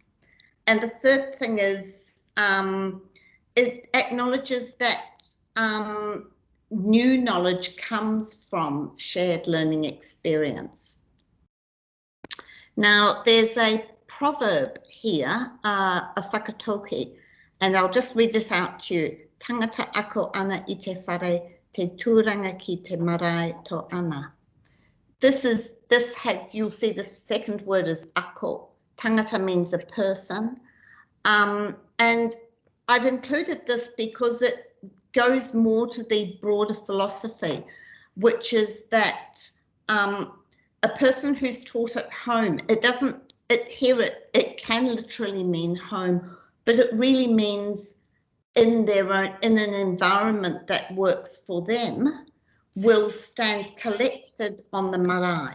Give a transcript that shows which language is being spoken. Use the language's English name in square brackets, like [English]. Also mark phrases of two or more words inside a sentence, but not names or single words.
[English] And the third thing is it acknowledges that new knowledge comes from shared learning experience. Now, there's a proverb here, a whakatoki, and I'll just read it out to you. [Māori] Tangata ako ana I te whare, te tūranga ki te marae to ana. [English] You'll see the second word is ako. Tangata means a person. And I've included this because it goes more to the broader philosophy, which is that a person who's taught at home, it can literally mean home, but it really means in an environment that works for them, will stand collected on the marae.